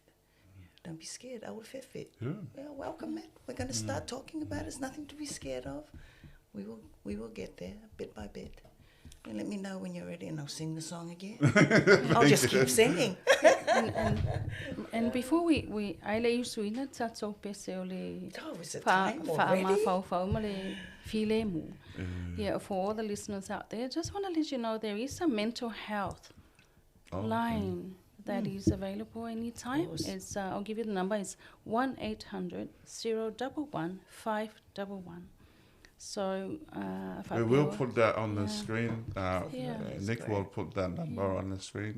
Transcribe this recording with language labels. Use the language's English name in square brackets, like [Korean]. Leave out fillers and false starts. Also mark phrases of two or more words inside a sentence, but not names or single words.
[English] Don't be scared. I will fit. Well, welcome it. We're going to start talking about it. There's nothing to be scared of. We will get there bit by bit. And let me know when you're ready, and I'll sing the song again. I'll just keep singing. And before we [Samoan] I le usuina tatou pese o le [English] is it time already? [Samoan] Ma le filemu. [English] Yeah, for all the listeners out there, just want to let you know there is a mental health line that is available anytime. It's I'll give you the number. It's 1-800-011-511. So we will put that on the screen. Nick will put that number on the screen.